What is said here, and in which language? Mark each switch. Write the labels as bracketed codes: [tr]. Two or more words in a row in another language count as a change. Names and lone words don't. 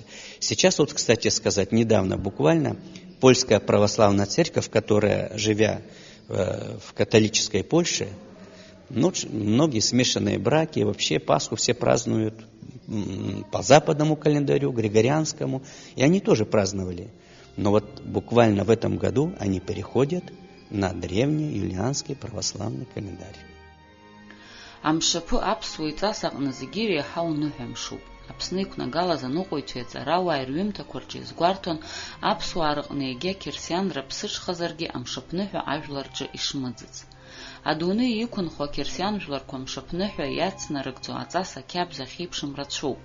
[ru] Сейчас вот, кстати сказать, недавно буквально Польская православная церковь, которая, живя в католической Польше, многие смешанные браки, вообще Пасху все празднуют по западному календарю, григорианскому, и они тоже праздновали. Но вот буквально в этом году они переходят на древний юлианский православный календарь. [ab] Амшапы аԥсуа иҵасаҟны зегьы иреиҳау ныҳәамшуп. Аԥсны иқәнагалаз аныҟәаҩцәа иҵарауаа рҩымҭақәа рҿы изгәарҭон аԥсуаа рҟны егьа қьырсианра ԥсыҽхазаргьы амшаԥныҳәа ажәлар рҿы ишмыӡыц. Адунеи иқәынхо ақьырсиан жәларқәа амшаԥныҳәа иацнарыгӡо аҵас ақьабз ахьеиԥшым рацәоуп.